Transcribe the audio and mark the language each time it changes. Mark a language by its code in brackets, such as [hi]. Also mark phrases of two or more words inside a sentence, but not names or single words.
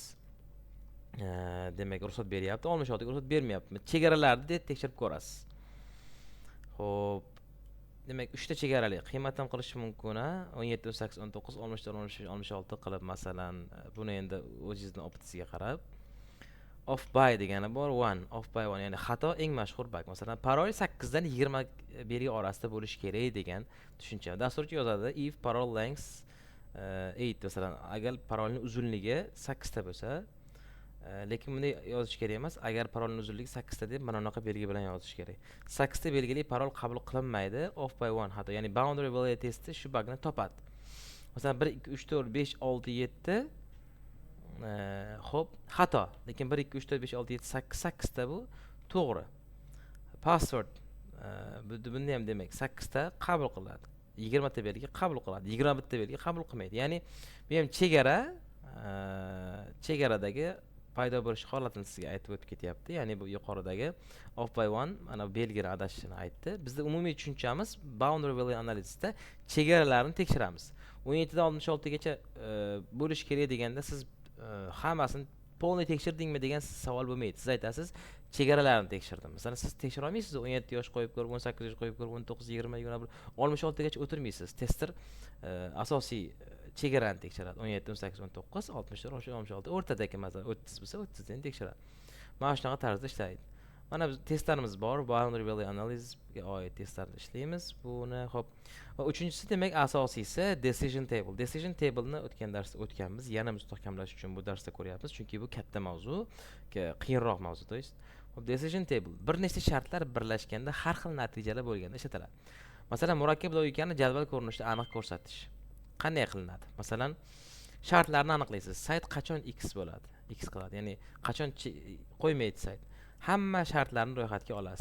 [uz] Demak, ruxsat beryapti, 66 ga ruxsat bermayapti. Chegaralarni tekshirib ko'rasiz. Xo'p, demak 3 ta chegarali qiymat ham qilish mumkin, ha? 17, 18, 19, 64, 65, 66 qilib masalan, buni endi o'zingizning optisiga qarab [en] off by [uz] degani bor, [en] off by 1 [uz] ya'ni xato eng mashhur bug. Masalan, parol 8 dan 20 belgi orasida bo'lishi kerak degan tushuncha. Dasturchi yozadi if parol length 8 masalan, agar parolning uzunligi 8 ta bo'lsa, lekin bunday yozish kerak emas. Agar parolning uzunligi 8 ta deb mana bunaqa belgi bilan yozish kerak. 8 ta belgili parol qabul qilinmaydi, [en] off by 1 [uz] xato. Ya'ni [en] boundary value [uz] testi shu bugni topadi. Masalan 1 2 3 4 5 6 7 xo'p, xato. Lekin 1 2 3 4 5 6 7 8 8 ta bu to'g'ri. Password bunda ham demak 8 ta qabul qiladi. 20 ta belgi qabul qiladi. 21 ta belgi qabul qilmaydi. Ya'ni bu ham chegaradagi paydo bo'lish holatini sizga aytib o'tib ketyapti. Ya'ni bu yuqoridagi [en] off by 1 [uz] mana belgilar adashishini aytdi. Bizda umumiy tushunchamiz [en] boundary value analysisda [uz] chegaralarni tekshiramiz. 17 dan 66 gacha bo'lish kerak deganda siz hammasini polni tekshirdingmi degan savol bo'lmaydi. Siz aytasiz, chegaralarni tekshirdim. Masalan, siz tekshira olmaysiz, 17 yosh qo'yib ko'rib, 18 yosh qo'yib ko'rib, 19, 20, 21, 66 gacha o'tirmaysiz. Tester asosiy chegarani tekshiradi. 17, 18, 19, 64, 66, o'rtadagi masalan 30 bo'lsa 30 ni tekshiradi. Mana shunaqa tarzda ishlaydi. Mana biz testlarimiz bor, [en] boundary value analysisga [uz] oid testlarni ishlaymiz. Buni xo'p. Va uchinchisi demak asosiysi [en] decision table. Decision table-ni [uz] o'tgan darsda o'tganmiz. Yana mustahkamlash uchun bu darsda ko'ryapmiz, chunki bu katta mavzu, qiyinroq mavzu. Xo'p, [en] decision table [uz] bir nechta shartlar birlashganda har xil natijalar bo'lganda ishlatiladi. Masalan, murakkab logikani jadval ko'rinishida aniq ko'rsatish. Qanday qilinadi? Masalan, shartlarni aniqlaysiz. Sayt qachon x bo'ladi? X qiladi. Ya'ni qachon qo'ymaydi sayt. Hamma shartlarni ro'yxatga olasiz.